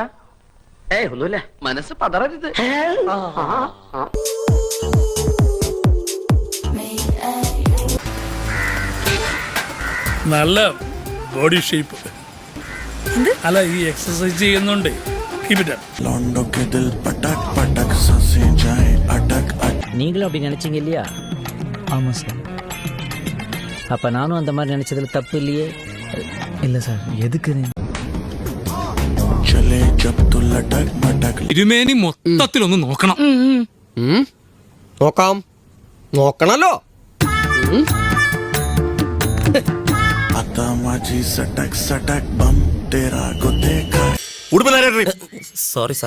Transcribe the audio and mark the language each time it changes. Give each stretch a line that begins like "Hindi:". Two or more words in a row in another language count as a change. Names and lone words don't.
Malayalam: ഒന്നുമില്ല, മനസ്സ് പതറരുത്. നല്ല
English: body shape.
Malayalam: അല്ല, ഈ എക്സസൈസ് ചെയ്യുന്നുണ്ട്.
Tamil: நீங்களும் அப்படி நினைச்சீங்க இல்லையா? ஆமா சார். அப்ப நானும் அந்த மாதிரி நினைச்சதுல தப்பு இல்லையே? இல்ல சார். எதுக்கு?
Malayalam: ഇരുമേനി മൊത്തത്തിലൊന്ന് നോക്കണം. നോക്കണല്ലോ.
English: Sorry sir.